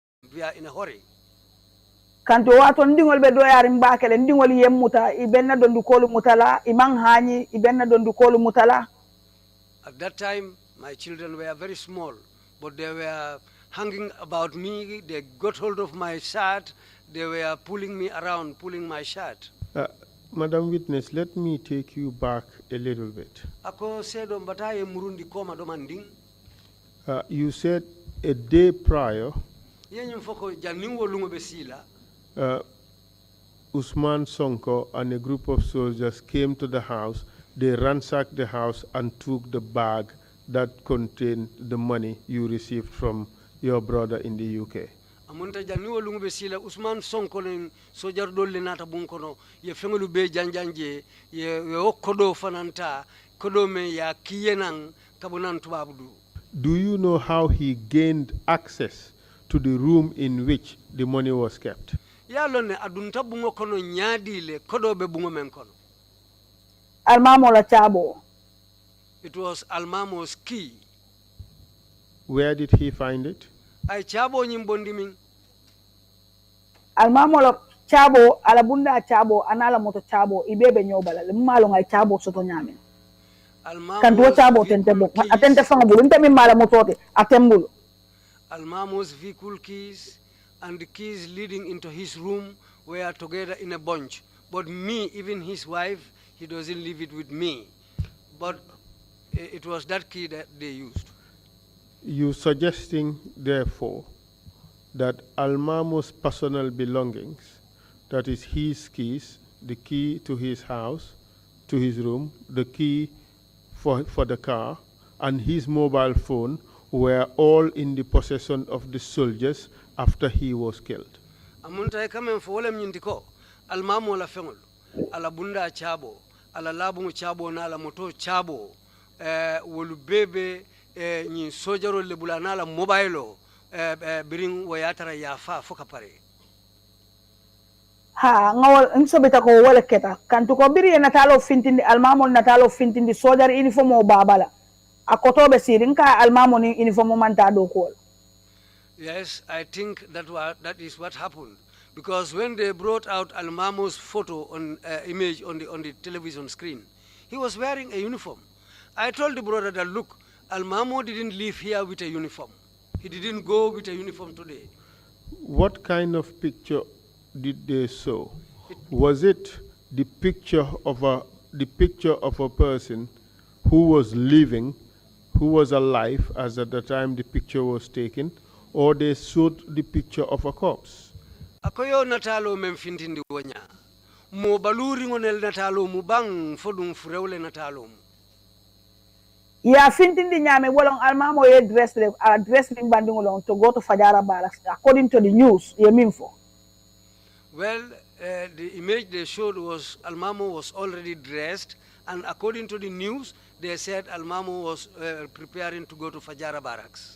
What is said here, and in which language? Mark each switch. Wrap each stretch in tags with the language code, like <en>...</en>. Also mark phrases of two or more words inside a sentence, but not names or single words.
<en>we are in a hurry.</en> <man>Kanto wato ndingol be do yari mbakele ndingol yemmuta ibenna dondu kolu mutala imang hani ibenna dondu kolu mutala.</man> <en>At that time my children were very small, but they were hanging about me. They got hold of my shirt. They were pulling me around, pulling my shirt. Madam Witness, let me take you back a little bit. You said a day prior, Usman Sonko and a group of soldiers came to the house. They ransacked the house and took the bag that contained the money you received from your brother in the UK.</en> <man>Amunta janiwo lungu besila Usman Sonko len sojar dolle nata bunkono ye fengolu be janjanje ye okkodo fananta kodo me ya kiyenan kabunan tubabudu.</man> <en>Do you know how he gained access to the room in which the money was kept?</en> <man>Ya lonne adunta bungo kono nyadile kodo be bungo men kono. Almamo la chabo.</man> <en>It was Almamo's key. Where did he find it?</en> <man>Ay chabo nyimbondi min. Almamo la chabo alabunda chabo anala moto chabo ibebe nyobala le malo ngai chabo soto nyame. Kanto chabo tentebo atente fanga bulu ntemi mala motote atembulu.</man> <en>Almamo's vehicle keys and the keys leading into his room were together in a bunch. But me, even his wife, he doesn't leave it with me. But it was that key that they used. You suggesting, therefore, that Almamo's personal belongings, that is his keys, the key to his house, to his room, the key for the car, and his mobile phone were all in the possession of the soldiers after he was killed.</en> <man>Amunta kama mfolem nyindiko Almamo la fengol ala bunda chabo ala labu chabo na ala moto chabo wolu bebe ni sojaro le bulana la mobile biring wayatara yafa foka pare. Ha ngawal nsobeta ko wala keta kantu ko biri natalo fintindi Almamo natalo fintindi sojar uniform o babala akoto be sirinka Almamo ni uniform manta do ko.</man> <en>Yes, I think that is what happened, because when they brought out Almamo's photo on image on the television screen, he was wearing a uniform. I told the brother that look, Almamo didn't live here with a uniform. He didn't go with a uniform today. What kind of picture did they show? Was it the picture of a person who was living, who was alive as at the time the picture was taken, or they showed the picture of a corpse?</en> <man>Akoyo natalo memfintindi wonya. Mo baluri ngonel natalo mubang fodum furewle natalo. Ya fintindi nyame wolong Almamo ye</man> <en>dressed in</en> <man>bandingolong</man> <en>to go to Fajara Barracks according to the news</en> <man>ye minfo.</man> <en>Well, the image they showed was Almamo was already dressed, and according to the news, they said Almamo was preparing to go to Fajara Barracks.</en>